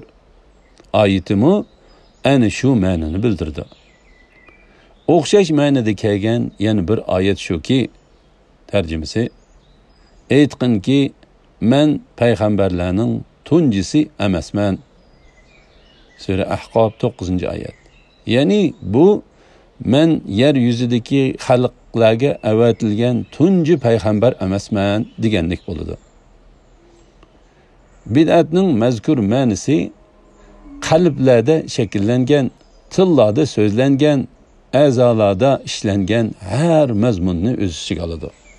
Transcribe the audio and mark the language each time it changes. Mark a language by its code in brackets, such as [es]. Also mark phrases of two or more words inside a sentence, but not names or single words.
[uz] Ayetimi ana shu ma'noni bildirdi. O'xshash ma'noda kelgan yana bir ayet shuki, tercümesi: Aytqinki men payg'ambarlarning tunjisi emasman. Sura Ahqob 9. ayet. Yani bu men yer yuzidagi xalqlarga avatilgan tunji payg'ambar emasman deganlik bo'ladi. Bid'atning mazkur ma'nosi qalblarda shakllangan, tillarda so'zlangan, a'zolarda ishlangan har mazmunni o'z ichiga oladi.